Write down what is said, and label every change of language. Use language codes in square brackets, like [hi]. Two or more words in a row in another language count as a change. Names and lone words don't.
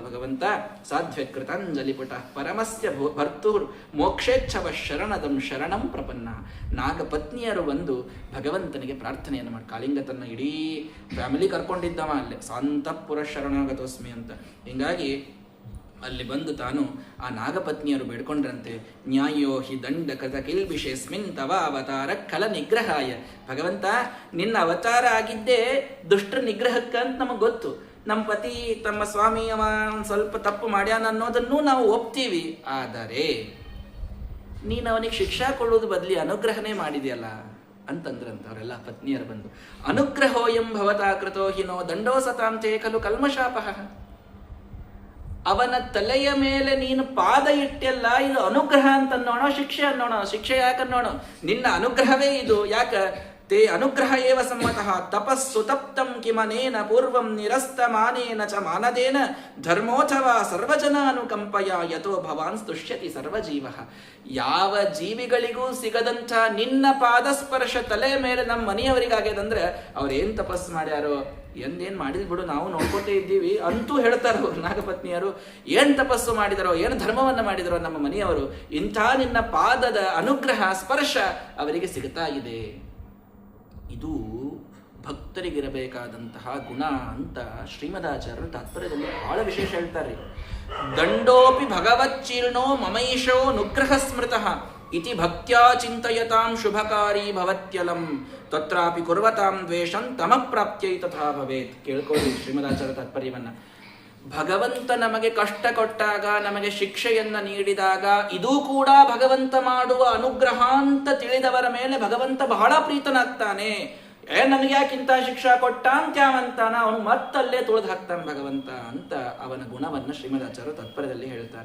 [sa] ಭಗವಂತ ಸಾಧ್ಯ ಕೃತಾಂಜಲಿ ಪುಟ ಪರಮಸ್ಯ ಭರ್ತೂರ್ ಮೋಕ್ಷೇಚ್ಛವ ಶರಣದಂ ಶರಣಂ ಪ್ರಪನ್ನ. [kn] ನಾಗಪತ್ನಿಯರು ಬಂದು ಭಗವಂತನಿಗೆ ಪ್ರಾರ್ಥನೆಯನ್ನು ಮಾಡಿ, ಕಾಳಿಂಗ ತನ್ನ ಇಡೀ ಫ್ಯಾಮಿಲಿ ಕರ್ಕೊಂಡಿದ್ದವ ಅಲ್ಲೇ ಸಾಂತಪುರ ಶರಣಾಗತೋಸ್ಮಿ ಅಂತ. ಹಿಂಗಾಗಿ ಅಲ್ಲಿ ಬಂದು ತಾನು ಆ ನಾಗಪತ್ನಿಯರು ಬೇಡ್ಕೊಂಡ್ರಂತೆ. [sa] ನ್ಯಾಯೋ ಹಿ ದಂಡ ಕೃತ ಕಿಲ್ಬಿಷೇಸ್ಮಿನ್ ತವ ಅವತಾರ ಕಲ ನಿಗ್ರಹಾಯ. [kn] ಭಗವಂತ ನಿನ್ನ ಅವತಾರ ಆಗಿದ್ದೇ ದುಷ್ಟರ ನಿಗ್ರಹಕ್ಕಂತ ನಮಗೆ ಗೊತ್ತು. ನಮ್ಮ ಪತಿ ತಮ್ಮ ಸ್ವಾಮಿ ಅವ ಸ್ವಲ್ಪ ತಪ್ಪು ಮಾಡ್ಯಾನ ಅನ್ನೋದನ್ನು ನಾವು ಒಪ್ತೀವಿ. ಆದರೆ ನೀನು ಅವನಿಗೆ ಶಿಕ್ಷಾ ಕೊಡೋದು ಬದಲಿ ಅನುಗ್ರಹನೇ ಮಾಡಿದೆಯಲ್ಲ ಅಂತಂದ್ರಂತ ಅವರೆಲ್ಲ ಪತ್ನಿಯರು ಬಂದು. [sa] ಅನುಗ್ರಹೋಯಂ ಭವತಾ ಕೃತೋ ಹಿನೋ ದಂಡೋ ಸತಾಂತೆ ಖಲು ಕಲ್ಮಶಾಪಃ. [kn] ಅವನ ತಲೆಯ ಮೇಲೆ ನೀನು ಪಾದ ಇಟ್ಟೆಲ್ಲ, ಇದು ಅನುಗ್ರಹ ಅಂತ ಅನ್ನೋಣ, ಶಿಕ್ಷೆ ಅನ್ನೋಣ. ಶಿಕ್ಷೆ ಯಾಕನ್ನೋಣ? ನಿನ್ನ ಅನುಗ್ರಹವೇ ಇದು. ಯಾಕ? [sa] ತೇ ಅನುಗ್ರಹ ಏವ ಸಮ್ಮತಃ ತಪಸ್ಸು ತಪ್ತಂ ಕಿಮನೇನ ಪೂರ್ವಂ ನಿರಸ್ತಮಾನೇನ ಚ ಮಾನದೇನ ಧರ್ಮೋಥವಾ ಸರ್ವಜನಾನುಕಂಪಯ ಯಥೋ ಭವಾನ್ ಸ್ತುಷ್ಯತಿ ಸರ್ವಜೀವ. [kn] ಯಾವ ಜೀವಿಗಳಿಗೂ ಸಿಗದಂಥ ನಿನ್ನ ಪಾದಸ್ಪರ್ಶ ತಲೆ ಮೇಲೆ ನಮ್ಮ ಮನೆಯವರಿಗಾಗ್ಯದಂದ್ರೆ ಅವ್ರೇನ್ ತಪಸ್ಸು ಮಾಡ್ಯಾರೋ, ಏನ್ ಮಾಡಿದ್ ಬಿಡು, ನಾವು ನೋಡ್ಕೊತೇ ಇದ್ದೀವಿ ಅಂತೂ ಹೇಳ್ತಾರೋ ನಾಗಪತ್ನಿಯರು. ಏನ್ ತಪಸ್ಸು ಮಾಡಿದರೋ, ಏನು ಧರ್ಮವನ್ನ ಮಾಡಿದರೋ ನಮ್ಮ ಮನೆಯವರು, ಇಂಥ ನಿನ್ನ ಪಾದದ ಅನುಗ್ರಹ ಸ್ಪರ್ಶ ಅವರಿಗೆ ಸಿಗ್ತಾ ಇದೆ. ಇದು ಭಕ್ತರಿಗಿರಬೇಕಾದಂತಹ ಗುಣ ಅಂತ ಶ್ರೀಮದಾಚಾರ್ಯರು ತಾತ್ಪರ್ಯದಲ್ಲಿ ಬಹಳ ವಿಶೇಷ ಹೇಳ್ತಾರೆ. [sa] ದಂಡೋಪಿ ಭಗವಚ್ಚೀರ್ಣೋ ಮಮೈಷೋ ನುಗ್ರಹ ಸ್ಮೃತಃ ಇತಿ ಭಕ್ತ್ಯಾ ಚಿಂತಯತಾಂ ಶುಭಕಾರಿ ಭವತ್ಯಲಂ ತತ್ರಾಪಿ ಕುರ್ವತಾಂ ದ್ವೇಷಂ ತಮಪ್ರಾಪ್ತ್ಯೈ ತಥಾ ಭವೇತ್. [kn] ಕೇಳ್ಕೊಳ್ಳಿ ಶ್ರೀಮದಾಚಾರ್ಯ ತಾತ್ಪರ್ಯವನ್ನ. ಭಗವಂತ ನಮಗೆ ಕಷ್ಟ ಕೊಟ್ಟಾಗ, ನಮಗೆ ಶಿಕ್ಷೆಯನ್ನ ನೀಡಿದಾಗ, ಇದೂ ಕೂಡ ಭಗವಂತ ಮಾಡುವ ಅನುಗ್ರಹ ಅಂತ ತಿಳಿದವರ ಮೇಲೆ ಭಗವಂತ ಬಹಳ ಪ್ರೀತನಾಗ್ತಾನೆ. ನನಗೆ ಯಾಕಿಂತ ಶಿಕ್ಷಾ ಕೊಟ್ಟ ಅಂತ್ಯಾವಂತಾನ, ಅವನು ಮತ್ತಲ್ಲೇ ತುಳಿದು ಹಾಕ್ತಾನೆ ಭಗವಂತ ಅಂತ ಅವನ ಗುಣವನ್ನು ಶ್ರೀಮದಾಚಾರ್ಯರು ತಾತ್ಪರ್ಯದಲ್ಲಿ ಹೇಳ್ತಾರೆ.